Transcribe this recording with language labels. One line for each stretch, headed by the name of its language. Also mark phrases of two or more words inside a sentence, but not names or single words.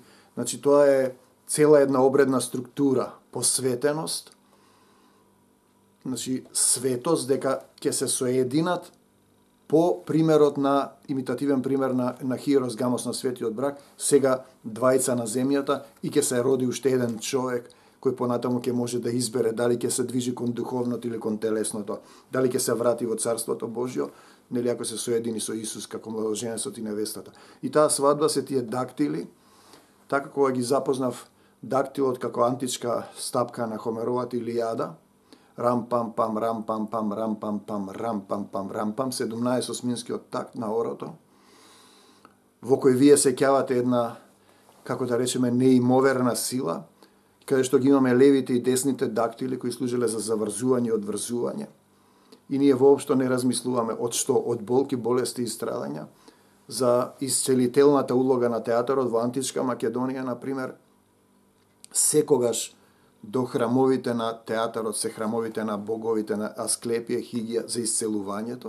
Macedonian: Значи, тоа е цела една обредна структура, посветеност, значи, светост, дека ќе се соединат по примерот на, имитативен пример на Хиерос Гамос на светиот брак, сега двајца на земјата и ќе се роди уште еден човек, кој понатаму ќе може да избере дали ќе се движи кон духовното или кон телесното, дали ќе се врати во Царството Божјо, нели ако се соедини со Исус како младоженецот и невестата. И таа свадба се тие дактили, така кога ги запознав дактилот како античка стапка на Хомеровата Илијада, рам-пам-пам, рам-пам-пам, рам-пам-пам, рам-пам-пам, рам-пам, 17-осминскиот такт на орото, во кој вие сеќавате една, како да речеме, неимоверна сила, каде што ги имаме левите и десните дактили кои служеле за заврзување и одврзување. И ние воопшто не размислуваме од што, од болки, болести и страдања, за исцелителната улога на театарот во античка Македонија, например, секогаш до храмовите на театарот се храмовите на боговите на Асклепија, Хигија за исцелувањето.